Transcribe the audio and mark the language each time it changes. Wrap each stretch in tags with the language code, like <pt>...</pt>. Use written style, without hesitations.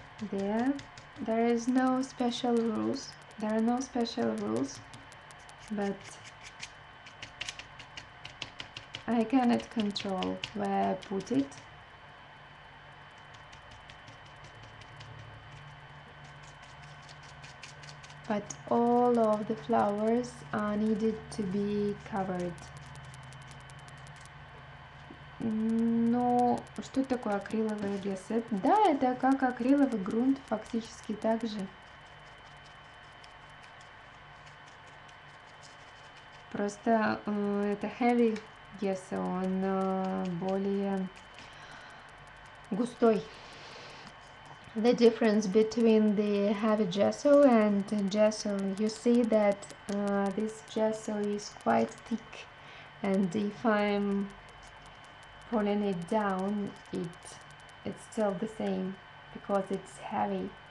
<en>There is no special rules. There are no special rules, but I cannot control where I put it. But all of the flowers are needed to be covered.</en> <ru>Ну, что такое акриловая гессет? Да, это как акриловый грунт, фактически так же. Просто это heavy gesso, он более густой.</ru> <en>The difference between the heavy gesso and gesso, you see that this gesso is quite thick, and if I'm pulling it down, it's still the same because it's heavy.</en>